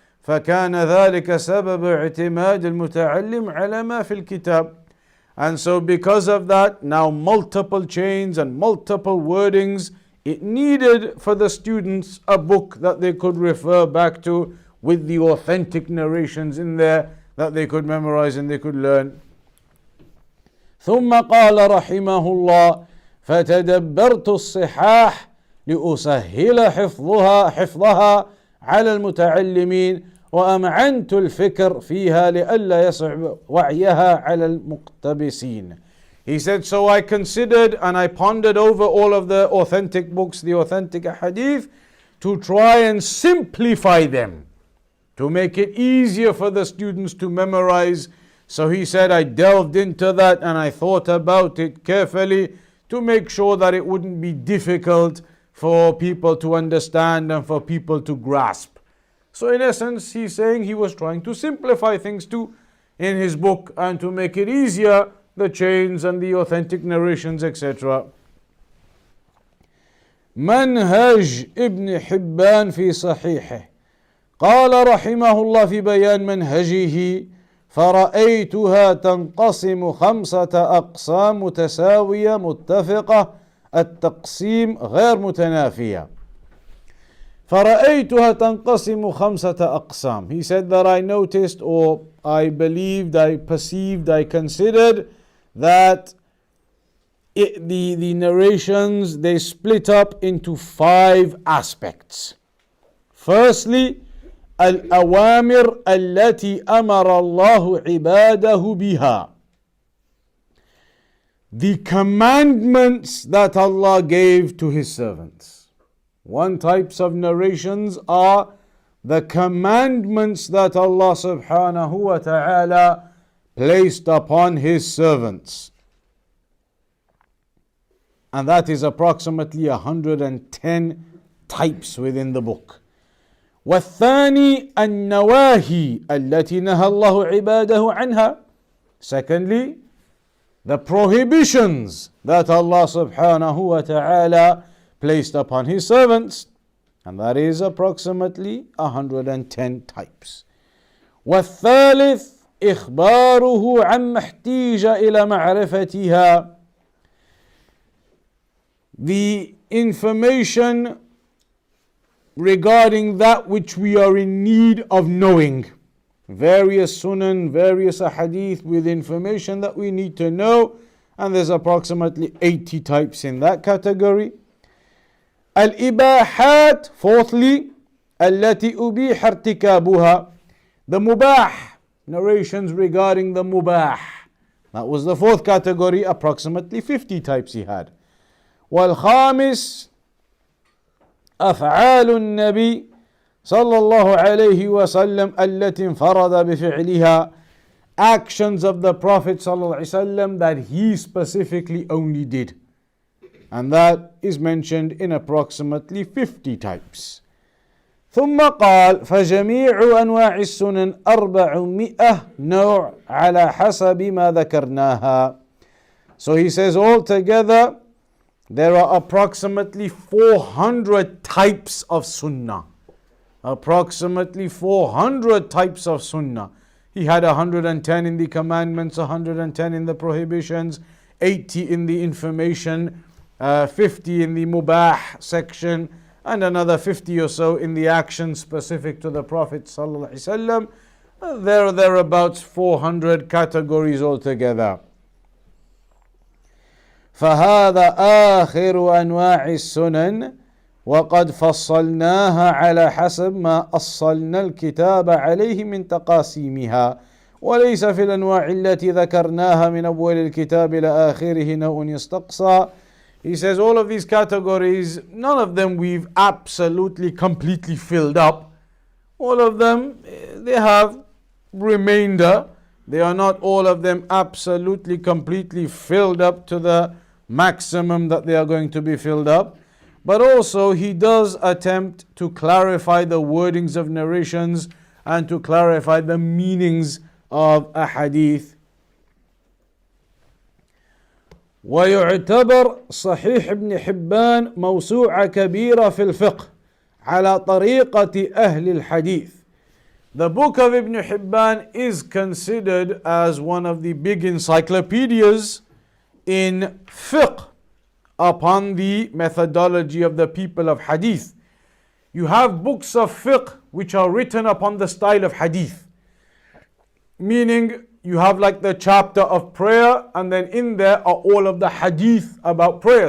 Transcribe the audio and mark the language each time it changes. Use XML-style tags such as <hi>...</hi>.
<ar>فَكَانَ ذَلِكَ سَبَبَ اعْتِمَادِ الْمُتَعَلِّمِ عَلَى مَا فِي الْكِتَابِ.</ar> <en>And so because of that, now multiple chains and multiple wordings, it needed for the students a book that they could refer back to with the authentic narrations in there that they could memorize and they could learn.</en> <ar>ثم قال رحمه الله فتدبرت الصحاح لأسهل حفظها على المتعلمين وأمعنت الفكر فيها لئلا يصعب وعيها على المقتبسين.</ar> <en>He said, so I considered and I pondered over all of the authentic books, the authentic hadith, to try and simplify them, to make it easier for the students to memorize. So he said, I delved into that and I thought about it carefully to make sure that it wouldn't be difficult for people to understand and for people to grasp. So in essence, he's saying he was trying to simplify things too in his book and to make it easier, the chains and the authentic narrations, etc.</en> <ar>منهج ابن حبان في صحيحه. قال رحمه الله في بيان منهجه فرأيتها تنقسم 5 أقسام متساوية متفقة التقسيم غير متنافية. فرأيتها تنقسم 5 أقسام.</ar> <en>He said that I noticed, or I believed, I perceived, I considered that the narrations, they split up into 5 aspects. Firstly,</en> <ar>الأوامر التي أمر الله عباده بها.</ar> <en>The commandments that Allah gave to His servants. One types of narrations are the commandments that Allah subhanahu wa ta'ala placed upon His servants. And that is approximately 110 types within the book.</en> <ar>والثاني النواهي التي نهى الله عباده عنها.</ar> <en>Secondly, the prohibitions that Allah subhanahu wa ta'ala placed upon His servants, and that is approximately 110 types.</en> <ar>والثالث إخباره عما احتيج إلى معرفتها.</ar> <en>The information regarding that which we are in need of knowing. Various sunan, various hadith with information that we need to know, and there's approximately 80 types in that category.</en> <ar>Al-ibahat,</ar> <en>fourthly,</en> <ar>التي أبيح ارتكابها.</ar> <en>The mubah, narrations regarding the mubah. That was the 4th category, approximately 50 types he had.</en> <ar>والخامس أفعال النبي صلى الله عليه وسلم التي انفرد بفعلها.</ar> <en>Actions of the Prophet</en> <ar>صلى الله عليه وسلم</ar> <en>that he specifically only did. And that is mentioned in approximately 50 types.</en> <ar>ثم قال فجميع أنواع السنن 400 نوع على حسب ما ذكرناها.</ar> <en>So he says altogether there are approximately 400 types of sunnah. Approximately 400 types of sunnah. He had 110 in the commandments, 110 in the prohibitions, 80 in the information, 50 in the mubah section, and another 50 or so in the actions specific to the Prophet ﷺ. There are thereabouts 400 categories altogether.</en> <ar>فهذا آخر أنواع السنن وقد فصلناها على حسب ما أصلنا الكتاب عليه من تقاسيمها وليس في الأنواع التي ذكرناها من أول الكتاب إلى آخره نوع يستقصى.</ar> <en>He says all of these categories, none of them we've absolutely completely filled up. All of them, they have remainder. They are not all of them absolutely completely filled up to the maximum that they are going to be filled up. But also he does attempt to clarify the wordings of narrations and to clarify the meanings of a hadith.</en> <ar>ويعتبر صحيح ابن حبان موسوعة كبيرة في الفقه على طريقة أهل الحديث.</ar> <en>The book of Ibn Hibban is considered as one of the big encyclopedias in fiqh upon the methodology of the people of hadith. You have books of fiqh which are written upon the style of hadith, meaning you have like the chapter of prayer, and then in there are all of the hadith about prayer.</en>